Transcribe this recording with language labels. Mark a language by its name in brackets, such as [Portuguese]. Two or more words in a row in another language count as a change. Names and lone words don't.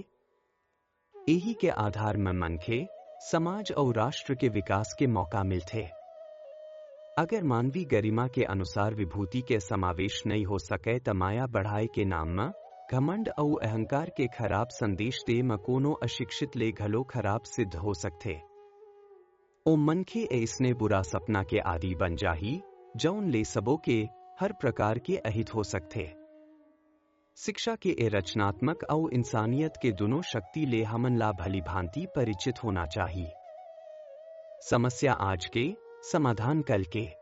[Chhattisgarhi] यही के आधार में मनखे, समाज और राष्ट्र के विकास के मौका मिलते। अगर मानवीय गरिमा के अनुसार विभूति के समावेश नहीं हो सके तो माया बढ़ाए के नाम में घमंड और अहंकार के खराब संदेश दे में कोनो अशिक्षित ले घलो खराब सिद्ध हो सकते। ओ मनखे ऐसने बुरा सपना के आदि बन जाही जौन ले सबों के हर प्रकार के अहित हो सकते। शिक्षा के ए रचनात्मक और इंसानियत के दोनों शक्ति ले हमन ला भली भांति परिचित होना चाहिए। समस्या आज के, समाधान कल के।